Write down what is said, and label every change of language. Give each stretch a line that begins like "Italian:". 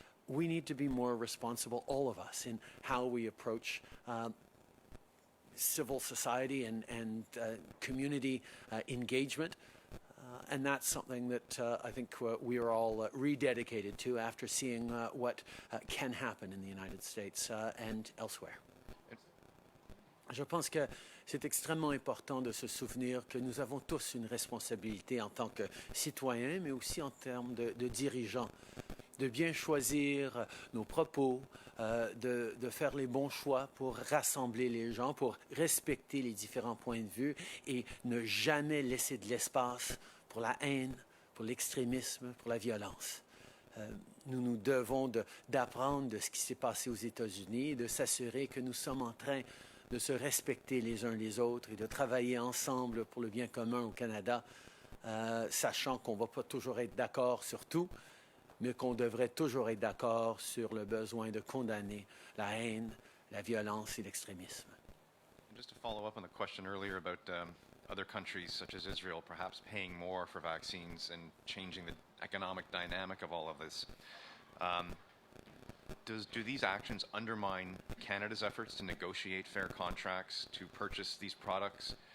English: We need to be more responsible, all of us, in how we approach civil society and community engagement. And that's something that I think we are all rededicated to after seeing what can happen in the United States and elsewhere.
French: Je pense que c'est extrêmement important de se souvenir que nous avons tous une responsabilité en tant que citoyens, mais aussi en termes de dirigeants, de bien choisir nos propos, de faire les bons choix pour rassembler les gens, pour respecter les différents points de vue et ne jamais laisser de l'espace pour la haine, pour l'extrémisme, pour la violence. Nous nous devons d'apprendre de ce qui s'est passé aux États-Unis et de s'assurer que nous sommes en train de se respecter les uns les autres et de travailler ensemble pour le bien commun au Canada, sachant qu'on ne va pas toujours être d'accord sur tout, mais qu'on devrait toujours être d'accord sur le besoin de condamner la haine, la violence et l'extrémisme.
English: Just to follow up on the question earlier about other countries such as Israel perhaps paying more for vaccines and changing the economic dynamic of all of this, do these actions undermine Canada's efforts to negotiate fair contracts to purchase these products?